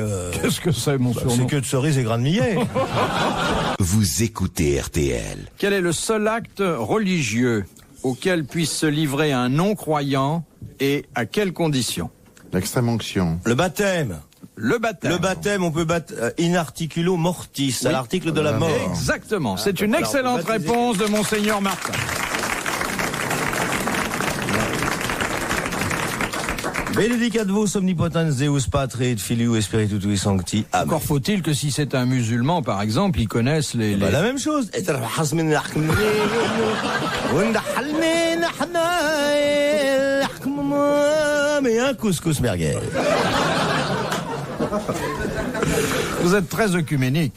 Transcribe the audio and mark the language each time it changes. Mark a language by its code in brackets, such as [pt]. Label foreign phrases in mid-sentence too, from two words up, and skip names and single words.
[fr] Qu'est-ce que c'est, mon C'est surnom? que de cerises et grains de millet. Vous écoutez RTL. Quel est le seul acte religieux auquel puisse se livrer un non-croyant et à quelles conditions? L'extrême onction. Le baptême. Le baptême. Le baptême, on peut battre [la] in articulo mortis, [fr] à l'article de la mort. Exactement. C'est une Alors, excellente baptisé. réponse de Monseigneur Martin. [la] Benedicat vos omnipotens Deus Patre et Filio et Spiritui Sancti. [fr] Amen. Encore faut-il que si c'est un musulman, par exemple, ils connaissent les... Bah, la même chose. Mais un couscous merguez. Vous êtes très œcuménique.